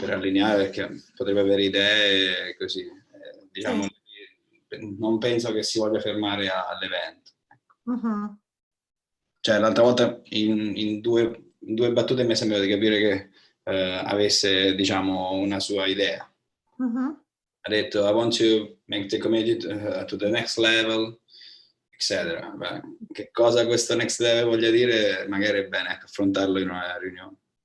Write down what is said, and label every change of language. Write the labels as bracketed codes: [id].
[it] per allineare perché potrebbe avere idee così. Diciamo, Sì. non penso che si voglia fermare all'evento. Mhm. Cioè, l'altra volta in due battute mi è sembrato di capire che avesse, diciamo, una sua idea. Mhm. Ha detto [en] I want to make the community to the next level, [it] eccetera. Beh, che cosa questo next level voglia dire, magari è bene affrontarlo in una riunione.